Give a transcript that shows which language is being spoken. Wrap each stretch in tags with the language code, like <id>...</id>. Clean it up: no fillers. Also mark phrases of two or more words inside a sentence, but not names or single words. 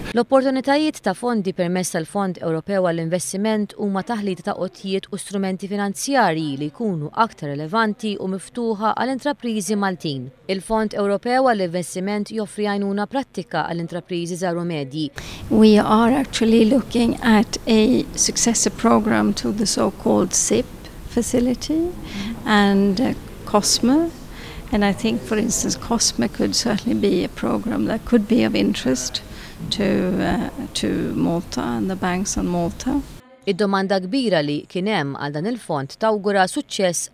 <mt>L-opportunitajiet ta' fondi permezz tal-Fond Ewropew għall-Investiment huma taħlita ta' qotjiet u strumenti finanzjarji li jkunu aktar relevanti u miftuħa għall-intrapriżi Maltin. Il-Fond Ewropew għall-Investiment joffri għajnuna prattika għall-intrapriżi żgħar u medji.</mt> <en>We are actually looking at a successor program to the so-called SIP facility and COSME, and I think, for instance, COSME could certainly be a program that could be of interest to Malta and the banks on Malta.</en> <mt>Id-domanda kbira li kien hemm għal dan il-fond tawgura suċċess</mt>